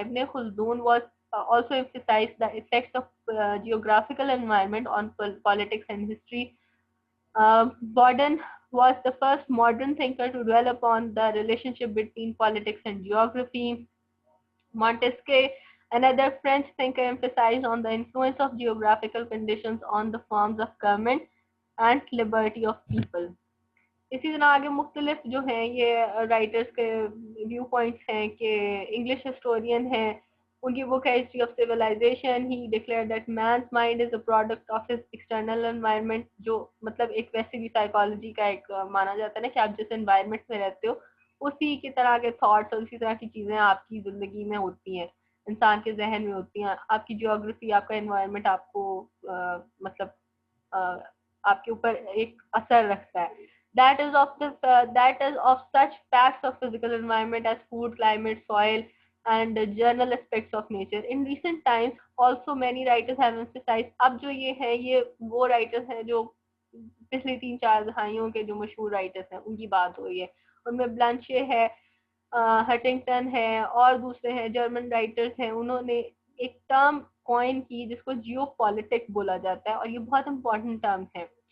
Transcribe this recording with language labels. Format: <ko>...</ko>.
<en>Ibn Khaldun was also emphasized the effects of geographical environment on politics and history. Borden was the first modern thinker to dwell upon the relationship between politics and geography. Montesquieu, another French thinker, emphasized on the influence of geographical conditions on the forms of government and liberty of people.</en> <ur>اسی طرح آگے مختلف جو ہیں یہ writers کے view points ہیں کہ انگلش ہسٹورین ہیں, ان کی بک ہے history of civilisation.</ur> <en>He declare that man's mind is a product of his external environment.</en> <ur>جو مطلب ایک ویسے بھی سائیکالوجی کا ایک مانا جاتا ہے نا کہ آپ جس انوائرمنٹ میں رہتے ہو اسی کی طرح کے تھاٹس اور اسی طرح کی چیزیں آپ کی زندگی میں ہوتی ہیں, انسان کے ذہن میں ہوتی ہیں. آپ کی جیوگرافی, آپ کا انوائرمنٹ آپ کو مطلب آپ کے اوپر ایک اثر رکھتا ہے.</ur> <en>That is of such facts of physical environment as food, climate, soil, and general aspects of nature. In recent times, also many writers have emphasized.</en> <ur>اب جو یہ ہے یہ وہ writers ہیں جو پچھلی 3-4 دہائیوں کے جو مشہور writers ہیں ان کی بات ہو رہی ہے. ان میں بلانشے ہے, ہٹنگٹن ہے اور دوسرے ہیں جرمن رائٹرز ہیں. انہوں نے ایک ٹرم کوائن کی جس کو جیو پالیٹک بولا جاتا ہے اور یہ بہت امپورٹنٹ ٹرم ہے.</ur>